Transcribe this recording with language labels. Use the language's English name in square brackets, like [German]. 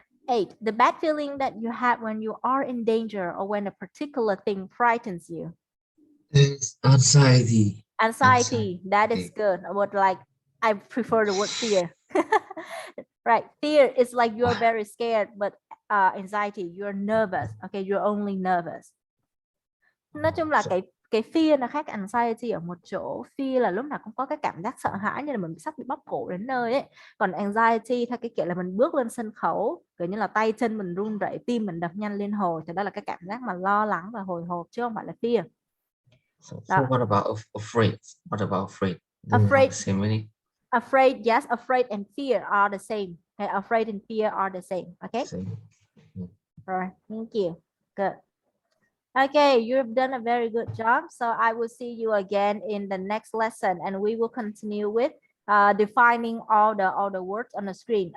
[English] 8, the bad feeling that you have when you are in danger or when a particular thing frightens you. It's anxiety. Anxiety. That is good. I prefer the word fear. Right. Fear is like you're very scared, but anxiety, you're nervous. Okay, you're only nervous. [Vietnamese] Nói chung là cái fear nó khác anxiety ở một chỗ. Fear là lúc nào cũng có cái cảm giác sợ hãi như là mình sắp bị bóp cổ đến nơi ấy. Còn anxiety theo cái kiểu là mình bước lên sân khấu kiểu như là tay chân mình run rẩy, tim mình đập nhanh liên hồi, thì đó là cái cảm giác mà lo lắng và hồi hộp chứ không phải là fear. [English] So what about afraid? What about afraid? Afraid. Same meaning? Afraid, yes, afraid and fear are the same. Okay, afraid and fear are the same. Okay. Same. All right. Thank you. Good. Okay, you've done a very good job. So I will see you again in the next lesson, and we will continue with defining all the words on the screen.